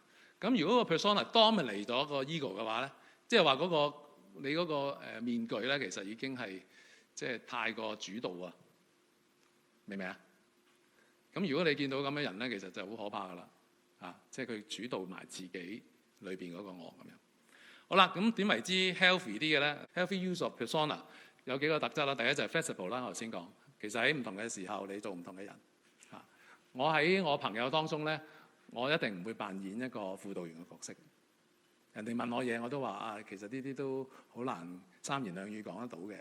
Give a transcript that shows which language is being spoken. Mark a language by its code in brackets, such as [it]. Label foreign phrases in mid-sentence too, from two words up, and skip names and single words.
[yue] 咁如果個 [en] persona dominate [yue] 咗個 ego 嘅話咧，即係話嗰個你嗰個面具咧，其實已經係即係太過主導啊，明唔明啊？咁如果你見到咁嘅人咧，其實就好可怕噶啦，即係佢主導埋自己裏邊嗰個我咁樣。好啦，咁點為之 healthy 啲嘅咧 ？ [en] Healthy use of persona [yue] 有幾個特質啦。第一就係 flexible 啦，我頭先講，其實喺唔同嘅時候你做唔同嘅人。我喺我朋友當中咧，我一定唔會扮演一個輔導員嘅角色。人哋問我嘢，我都話其實呢啲都好難三言兩語講得到嘅。